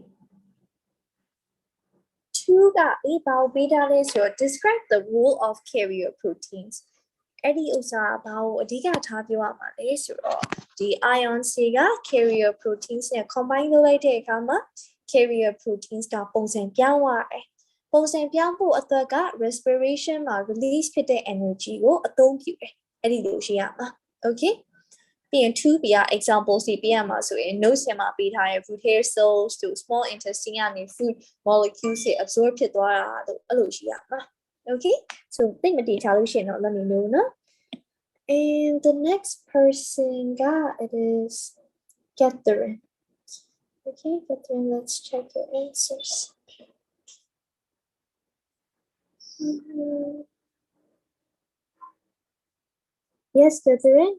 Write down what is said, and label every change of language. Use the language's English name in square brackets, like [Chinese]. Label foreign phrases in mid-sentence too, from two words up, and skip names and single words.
[Burmese] 2 ကဘာကိုပေးထားလဲဆိုတော့ [English] describe the role of carrier proteins [Burmese] အဲ့ဒီဥစ္စာဘာကိုအဓိကထားပြောရမှာလဲဆိုတော့ဒီ ions တွေက [English] carrier proteins [Burmese] နဲ့ combine လုပ်လိုက်တဲ့အခါမှာ [English] carrier proteins [Burmese] ကပုံစံပြောင်းသွားတယ်ပုံစံပြောင်းဖို့အတွက်က respiration မှာ release ဖြစ်တဲ့ energy ကိုအသုံးပြုတယ်အဲ့ဒီလိုရှိရမှာ Okay, ပြီးရင် 2B က example စီပေးရမှာဆိုရင် notes ထဲမှာပေးထားတဲ့ [English] root hair cells to small intestine [Burmese] ကနေ [English] food molecules [Burmese] တွေ absorb ဖြစ်သွားတာလို့အဲ့လိုရှိရမှာ [English] Okay, so [Burmese] သိမတည်ထားလို့ရှိရင်တော့ [English] let me know [Burmese] နော် [English] And the next person got it is Catherine. Okay, Catherine, let's check your answers. Yes, Catherine.